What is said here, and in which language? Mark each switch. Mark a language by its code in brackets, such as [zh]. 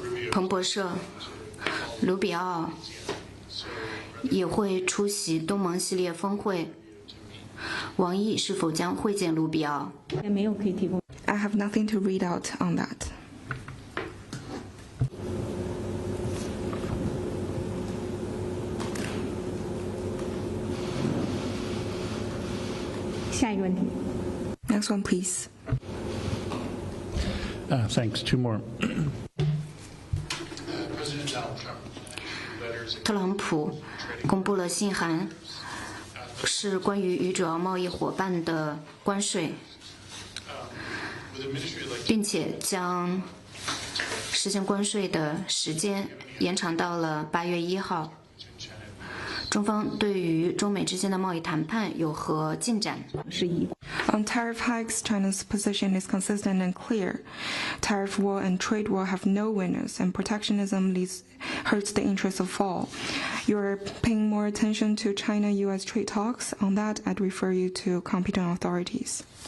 [zh] 彭博社，卢比奥也会出席东盟系列峰会。王毅是否将会见卢比奥？ [en] I have nothing to read out on that. [zh] 下一个问题。 [en] Next one, please. Thanks. Two more. [zh] 特朗普公布了信函，是关于与主要贸易伙伴的关税，并且将实现关税的时间延长到了8月1号。中方对于中美之间的贸易谈判有何进展？ [en] On tariff hikes, China's position is consistent and clear. Tariff war and trade war have no winners, and protectionism hurts the interests of all. You're paying more attention to China-U.S. trade talks. On that, I'd refer you to competent authorities.